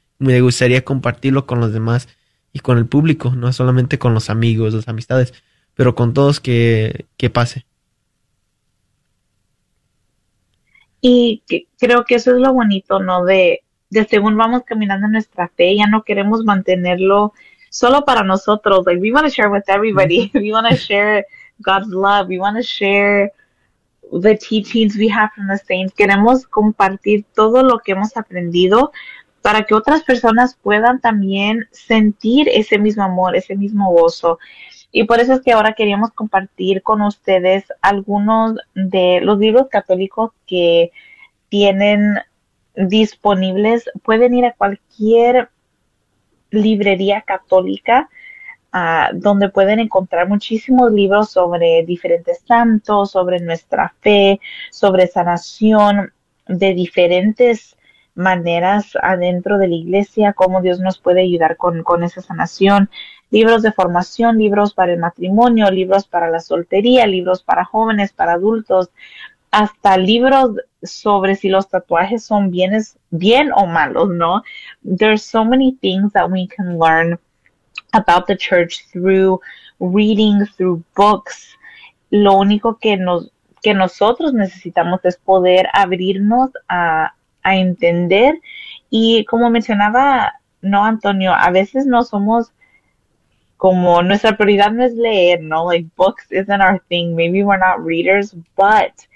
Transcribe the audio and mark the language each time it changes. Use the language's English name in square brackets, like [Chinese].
[Spanish] Me gustaría compartirlo con los demás y con el público, no solamente con los amigos, las amistades, pero con todos que pase. Y que, creo que eso es lo bonito, ¿no? De según vamos caminando en nuestra fe, ya no queremos mantenerlo solo para nosotros. [English] Like, we want to share with everybody. We want to share God's love. We want to share the teachings we have from the saints. [Spanish] Queremos compartir todo lo que hemos aprendido para que otras personas puedan también sentir ese mismo amor, ese mismo gozo. Y por eso es que ahora queríamos compartir con ustedes algunos de los libros católicos que tienen disponibles. Pueden ir a cualquier librería católica, donde pueden encontrar muchísimos libros sobre diferentes santos, sobre nuestra fe, sobre sanación, de diferentes maneras adentro de la iglesia, cómo Dios nos puede ayudar con esa sanación, libros de formación, libros para el matrimonio, libros para la soltería, libros para jóvenes, para adultos, hasta libros sobre si los tatuajes son bien o malos, ¿no? [English] There's so many things that we can learn about the church through reading, through books. [Spanish] Lo único que nosotros necesitamos es poder abrirnos a entender. Y como mencionaba, no, Antonio, a veces no somos como nuestra prioridad no es leer, no, [English] like books isn't our thing, maybe we're not readers, but